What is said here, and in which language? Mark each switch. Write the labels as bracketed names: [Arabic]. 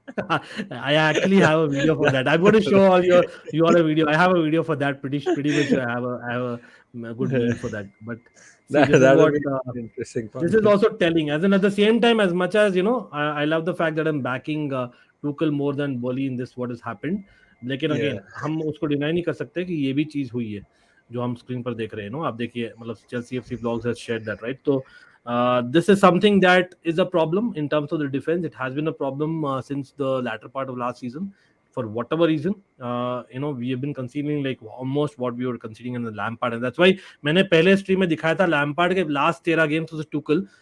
[English] I actually have a video for that. I'm going to show you all a video. I have a video for that. Pretty much sure I have a good meme for that. But see, this is That'll what be an interesting this is content. also telling. As in, at the same time, as much as I love the fact that I'm backing Tuchel more than Boli in this what has happened. [Hindi] लेकिन [English] Yeah. [Hindi] Again हम उसको deny नहीं कर सकते कि ये भी चीज हुई है जो हम स्क्रीन पर देख रहे हैं आप देखिए मतलब Chelsea FC Vlogs has shared that, right? [English] So this is something that is a problem in terms of the defense. It has been a problem since the latter part of last season. for whatever reason, we have been conceding like almost what we were conceding in the Lampard, and that's why [Hindi] मैंने पहले stream में दिखाया था [English] Lampard के last 13 games was Tuchel.